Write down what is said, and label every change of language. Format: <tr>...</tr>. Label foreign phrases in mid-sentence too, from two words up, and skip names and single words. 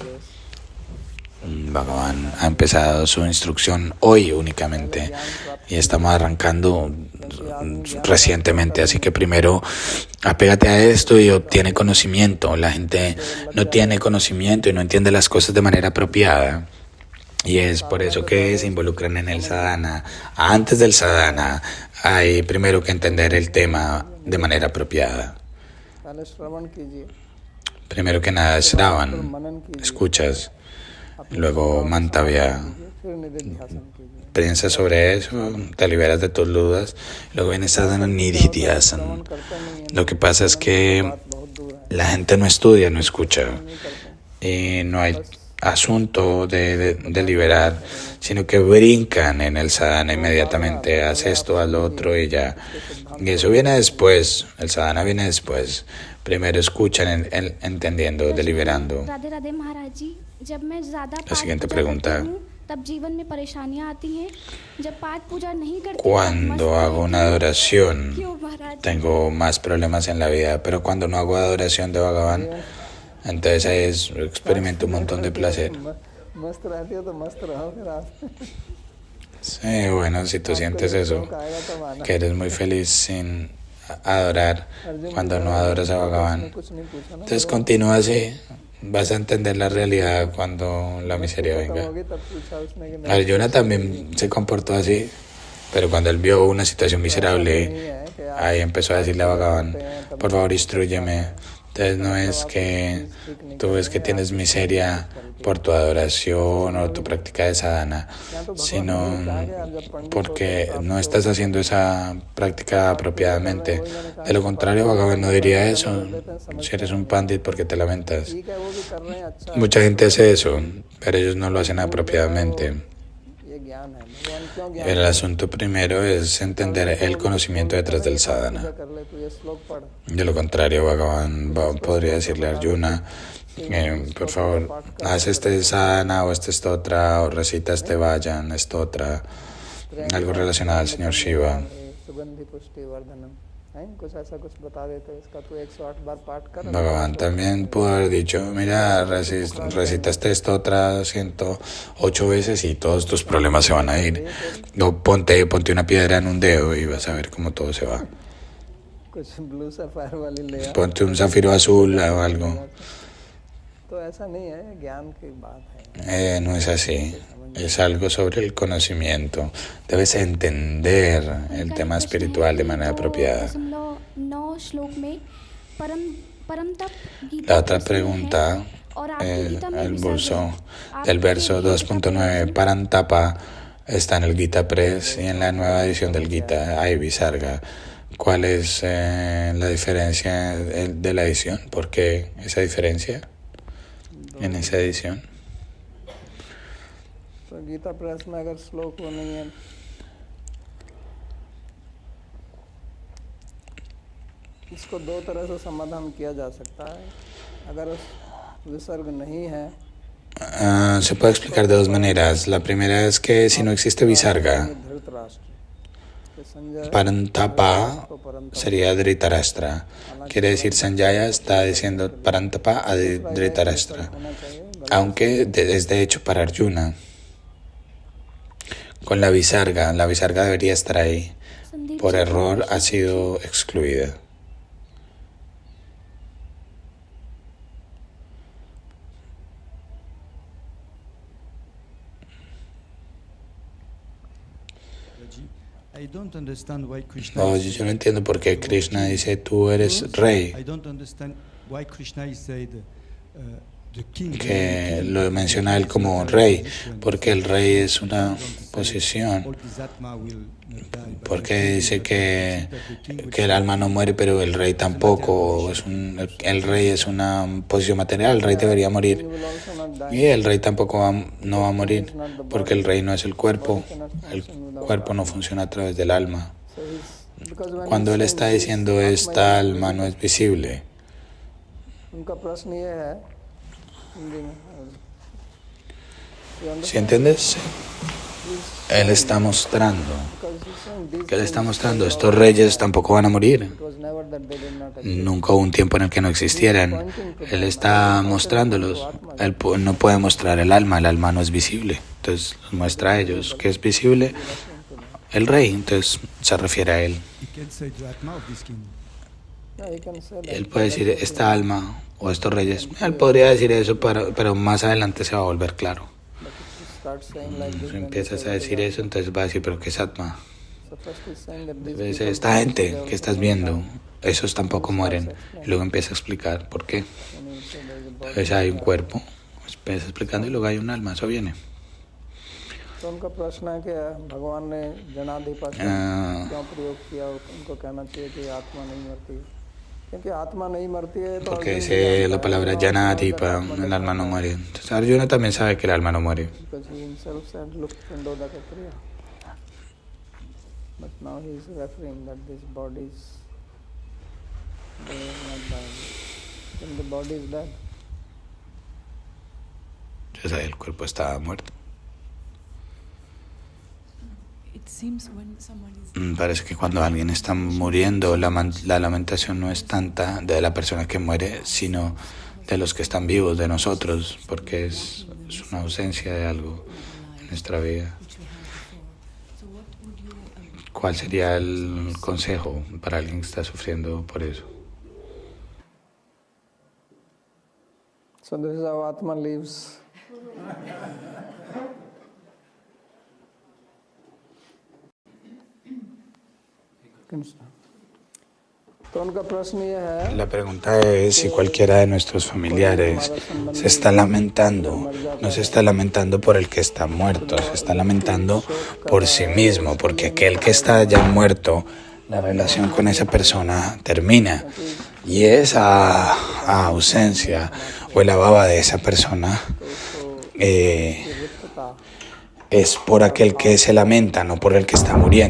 <es>Bhagavan ha empezado su instrucción hoy únicamente y estamos arrancando recientemente, así que primero apégate a esto y obtiene conocimiento. La gente no tiene conocimiento y no entiende las cosas de manera apropiada, y es por eso que se involucran en el sadhana. Antes del sadhana hay primero que entender el tema de manera apropiada.</es> <hi>पहले श्रवण कीजिए,</hi> <es>Primero que nada, Shravan, escuchas, luego Mantavya,</es> <hi>फिर निधिध्यासन कीजिए।</hi> <es>piensa sobre eso, te liberas de tus dudas, luego viene Sadhana Nididhyasan. Lo que pasa es que la gente no estudia, no escucha, y no hay asunto de liberar, sino que brincan en el sadhana inmediatamente, haz esto, haz lo otro y ya. Y eso viene después, el sadhana viene después. Primero escuchan entendiendo, deliberando.</es> <hi>राधे राधे महाराज जी, जब मैं ज्यादा</hi> <es>La siguiente pregunta.</es> <hi>तब जीवन में परेशानियां आती हैं। जब पाठ पूजा नहीं करती</hi> <es>Cuando hago una adoración,</es> <hi>क्यों महाराज?</hi> <es>tengo más problemas en la vida, pero cuando no hago adoración de Bhagavan, entonces ahí experimento un montón de placer.</es> <hi>मस्त रहती हो तो मस्त रहो फिर आप।</hi> <es>Sí, bueno, si tú sientes eso,</es> <hi>आएगा तब आना।</hi> <es>que eres muy feliz sin adorar, cuando no adoras a Bhagavan,</es> <hi>कुछ नहीं पूछा ना,</hi> <es>entonces continúa así, vas a entender la realidad cuando la miseria खत्म venga.</es> <hi>होगी तब पूछा उसने कि नहीं</hi> <es>Arjuna también se comportó así, pero cuando él vio una situación miserable,</es> <hi>है कि आप</hi> <es>ahí empezó a decirle a Bhagavan, por favor, instrúyeme. Entonces no es que tú ves que tienes miseria por tu adoración o tu práctica de sadhana, sino porque no estás haciendo esa práctica apropiadamente. De lo contrario, Bhagavan no diría eso. Si eres un pandit, ¿por qué te lamentas?</es> <hi>ठीक है वो भी कर रहे हैं अच्छा</hi> <es>Mucha gente hace eso, pero ellos no lo hacen apropiadamente.</es> <hi>ये ज्ञान है भगवान क्यों ज्ञान</hi> <es>El asunto primero es entender el conocimiento detrás del sadhana.</es> <hi>पूजा कर ले तू ये श्लोक पढ़</hi> <es>De lo contrario, Bhagavan podría decirle a Arjuna, por favor, haz este sadhana o este stotra o recita este vayan, stotra, algo relacionado al señor Shiva.</es> <sa>सुगंधि पुष्टि वर्धनम</sa> <hi>है कुछ ऐसा कुछ बता देते इसका तू 108 बार पाठ कर</hi> <es>Bhagavan también pudo haber dicho, mira, recita este stotra 108 veces y todos tus problemas se van a ir. O ponte una piedra en un dedo y vas a ver cómo todo se va.</es> <hi>कुछ</hi> <en>blue sapphire</en> <hi>वाली ले आ</hi> <es>Ponte un zafiro azul o algo.</es> <hi>तो ऐसा नहीं है ज्ञान की बात है</hi> <es>No es así. Es algo sobre el conocimiento. Debes entender el tema espiritual de manera apropiada.</es> <hi>9 श्लोक में परम तप</hi> <es>La otra pregunta, el del verso 2.9, Parantapa, está en el Gita Press y en la nueva edición del Gita hay Visarga. ¿Cuál es la diferencia de la edición? ¿Por qué esa diferencia en esa edición?</es> <hi>तो गीता प्रेस में अगर श्लोक वो नहीं है इसको दो तरह से समाधान किया जा सकता है अगर विसर्ग नहीं है</hi> <es>Se puede explicar de dos maneras. La primera es que si no existe Visarga,</es> <hi>धृतराष्ट्र कि संजय Parantapa को परंतप</hi> <es>sería Dhritarashtra. Quiere decir, Sanjaya está diciendo Parantapa a Dhritarashtra,</es> <hi>होना चाहिए</hi> <es>aunque es de hecho para Arjuna. Con la Visarga debería estar ahí. संदीप Por जी, error ha sido excluida.</es> <en>I don't understand why Krishna</en> <es>Oye, yo no entiendo por qué Krishna dice, tú eres rey.</es> <en>I don't understand why Krishna is said the king.</en> <es>Que lo menciona él como rey, porque el rey es una posición.</es> <en>All this Atma will die, but</en> <es>Porque dice que el alma no muere, pero el rey tampoco. El rey es una posición material, el rey debería morir.</es> <en>will also not die</en> <es>Y el rey tampoco no va a morir, porque el rey no es el cuerpo. El cuerpo no funciona a través del alma.</es> <en>so he's because when</en> <es>Cuando</es> <en>he's</en> <es>él</es> <en>saying</en> <es>está</es> <en>this,</en> <es>diciendo esta alma no es visible,</es> <hi>उनका प्रश्न ये है हिंदी में</hi> <en>you understand?</en> <es>¿sí entiendes? Él está mostrando,</es> <en>Because he's saying these</en> <es>que él está</es> <en>things,</en> <es>mostrando, estos reyes tampoco van a morir.</es> <en>it was never that they did not exist.</en> <es>Nunca hubo un tiempo en el que no existieran. Él está mostrándolos. Él no puede mostrar el alma no es visible. Entonces muestra a ellos que es visible el rey. Entonces se refiere a él.</es> <en>he can say the Atma of this king. Yeah, he can say that.</en> <es>Él puede decir esta alma o estos reyes. Él podría decir eso, pero más adelante se va a volver claro.</es> <en>But if you start saying like this,</en> <es>Si</es> <en>then</en> <es>empiezas a decir eso, entonces va a decir, pero ¿qué es Atma?</es> <en>so first he's saying that these</en> <es>Dice,</es> <en>people</en> <es>esta gente</es> <en>themselves</en> <es>que estás</es> <en>don't</en> <es>viendo,</es> <en>die.</en> <es>esos tampoco mueren. Y luego empieza a explicar por qué.</es> <en>When he said there's a body,</en> <es>Entonces hay un cuerpo, empieza explicando y luego hay un alma, eso viene.</es> <hi>तो उनका प्रश्न है कि भगवान ने जनाधिपा शब्द क्यों प्रयोग किया उनको कहना चाहिए कि आत्मा नहीं मरती क्योंकि आत्मा नहीं मरती है तो</hi> <es>Porque अर्जुन dice la palabra Janadipa, el alma no muere. Entonces Arjuna también sabe que el alma no muere.</es> <en>because he himself said look</en> <sa>Pindodaka Kriya</sa> <en>but now he is referring that these bodies they are not dying then the body is dead</en> <es>Entonces ahí el cuerpo está muerto.</es> <en>It seems when someone is</en> <es>Parece que cuando alguien está muriendo, la lamentación no es tanta de la persona que muere, sino de los que están vivos, de nosotros, porque es una ausencia de algo en nuestra vida.</es> <en>which we had before. So what would you</en> <es>¿Cuál sería el consejo para alguien que está sufriendo por eso?</es> <en>So this is how Atma lives.</en> <hi>तो उनका प्रश्न ये है</hi> <es>La pregunta es si cualquiera de nuestros familiares se está lamentando, no se está lamentando por el que está muerto, se está lamentando por sí mismo, porque aquel que está ya muerto, la relación con esa persona termina y esa ausencia o la baba de esa persona es por aquel que se lamenta, no por el que está muriendo.</es>